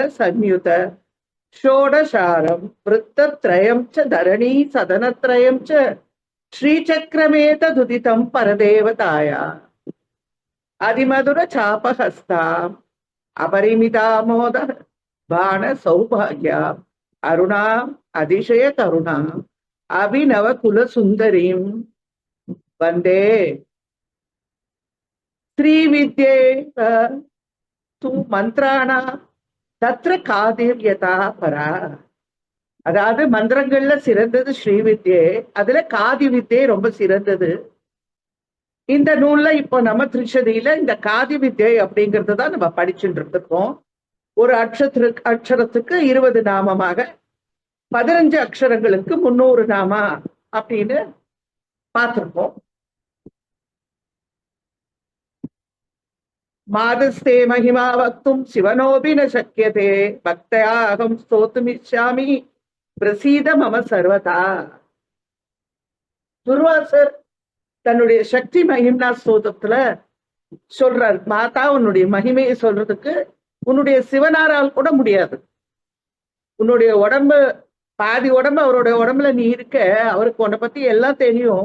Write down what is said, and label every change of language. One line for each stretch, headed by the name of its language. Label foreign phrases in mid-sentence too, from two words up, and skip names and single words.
Sanskrit: संयुत षोडशारं वृत्तत्रयं च धरणी सदनत्रयं च श्रीचक्रमेतदुदितं परदेवताया अधिमधुर चापहस्ताम् अपरिमितामोद बाण सौभाग्या अरुणाम् अतिशय तरुणाम् अभिनव कुलसुन्दरीं वन्दे. श्रीविद्ये तु मन्त्राणां तत्र कादिर्यथा परा.
Tamil: அதாவது மந்திரங்கள்ல சிறந்தது ஸ்ரீவித்யே, அதுல காதி வித்யே ரொம்ப சிறந்தது. இந்த நூல்ல இப்போ நம்ம திருச்சதியில இந்த காதி வித்யை அப்படிங்கறது தான் நம்ம படிச்சுட்டு இருக்கோம். ஒரு அக்ஷரத்துக்கு 20 நாமமாக 15 அக்ஷரங்களுக்கு 300 நாமா அப்படின்னு பார்த்திருக்கோம்.
Sanskrit: मादस्ते महिमा वक्तुं शिवनोऽपि न शक्यते भक्त्या अहं स्तोतुमिच्छामि प्रसीद मम सर्वथा.
Tamil: துர்வாசர் தன்னுடைய சக்தி மகிம்னா ஸ்தோத்திரத்துல சொல்றார், மாதா உன்னுடைய மகிமையை சொல்றதுக்கு உன்னுடைய சிவனாரால் கூட முடியாது. உன்னுடைய உடம்பு பாதி உடம்பு அவருடைய உடம்புல நீ இருக்க, அவருக்கு உன்னை பத்தி எல்லாம் தெரியும்.